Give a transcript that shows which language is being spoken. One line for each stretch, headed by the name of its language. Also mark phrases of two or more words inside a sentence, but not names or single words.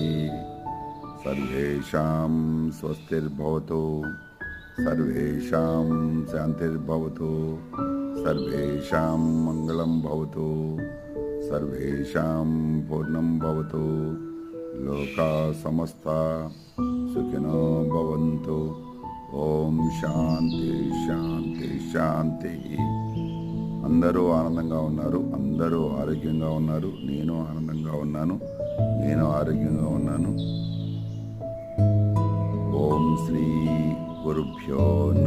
Sanskrit: सर्वेषां स्वस्तिर्भवतु, सर्वेषां शान्तिर्भवतु, सर्वेषां मङ्गलं भवतु, सर्वेषां पूर्णं भवतु। लोका समस्ता सुखिनो भवन्तु। ఓం శాంతి శాంతి శాంతి।
Telugu: అందరూ ఆనందంగా ఉన్నారు, అందరూ ఆరోగ్యంగా ఉన్నారు, నేను ఆనందంగా ఉన్నాను, నేను ఆరోగ్యంగా ఉన్నాను।
Sanskrit: ఓం శ్రీ గురుభ్యో నమః।